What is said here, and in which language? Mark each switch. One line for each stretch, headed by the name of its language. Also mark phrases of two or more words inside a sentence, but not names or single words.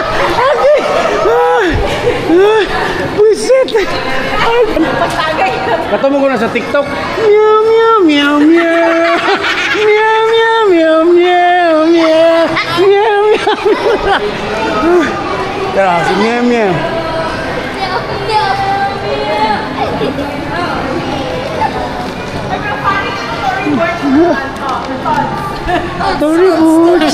Filipino: Buisit. na sa TikTok. Meow, meow, meow, meow. Meow, meow, meow, meow, meow. Meow, meow. Tara, si meow, meow. Tony Boots.